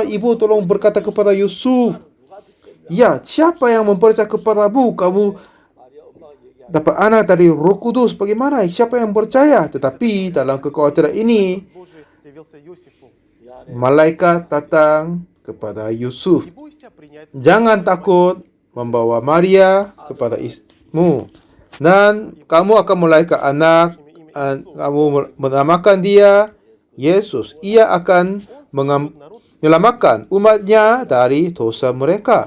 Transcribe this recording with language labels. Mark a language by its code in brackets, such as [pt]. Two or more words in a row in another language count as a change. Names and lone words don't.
[id] Ibu tolong berkata kepada Yusuf. Ya, siapa yang mempercaya kepadamu? Kamu dapat anak dari Roh Kudus. Bagaimana? Siapa yang percaya? Tetapi dalam kekhawatiran ini, [ru] Божий явился Иосифу. [id] malaikat datang kepada Yusuf. [ru] Не бойся принять [id] Jangan takut membawa Maria kepada istrimu. Dan kamu akan melahirkan anak. Kamu menamakan dia Yesus. Ia akan menyelamatkan umatnya dari dosa mereka.